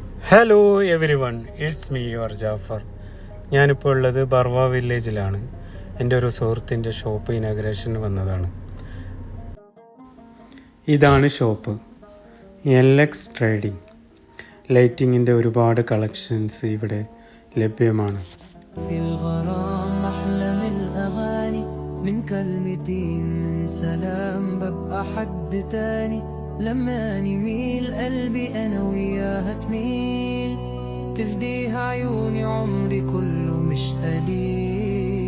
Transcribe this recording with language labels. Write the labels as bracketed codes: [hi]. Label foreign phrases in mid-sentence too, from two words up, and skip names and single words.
[en] Hello everyone, it's me your [ml] ജാഫർ. ഞാനിപ്പോൾ ഉള്ളത് ബർവ വില്ലേജിലാണ്. എൻ്റെ ഒരു സുഹൃത്തിൻ്റെ ഷോപ്പ് ഇനാഗ്രേഷന് വന്നതാണ്. ഇതാണ് ഷോപ്പ്, LX ട്രേഡിംഗ്. ലൈറ്റിങ്ങിൻ്റെ ഒരുപാട് കളക്ഷൻസ് ഇവിടെ ലഭ്യമാണ്. [ar] لما نميل قلبي أنا وياها تميل تفديها عيوني عمري كله مش قليل.